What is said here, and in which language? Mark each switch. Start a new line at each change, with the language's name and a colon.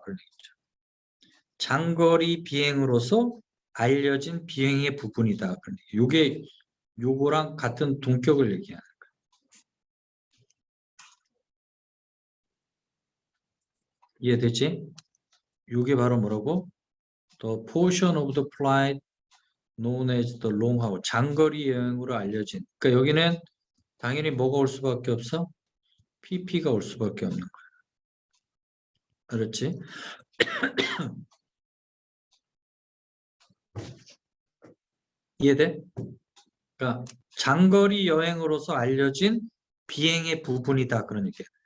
Korean: 그런 얘기죠. 장거리 비행으로서 알려진 비행의 부분이다. 그런 얘기. 요게 요거랑 같은 동격을 얘기하는 거예요. 이해되지? 요게 바로 뭐라고?
English: The portion of the flight known as the long haul.
Korean: 장거리 여행으로 알려진. 그러니까 여기는 당연히 뭐가 올 수밖에 없어? PP가 올 수밖에 없는 거예요. 알았지? 이해돼? 그러니까 장거리 여행으로서 알려진 비행의 부분이다. 그런 얘기예요.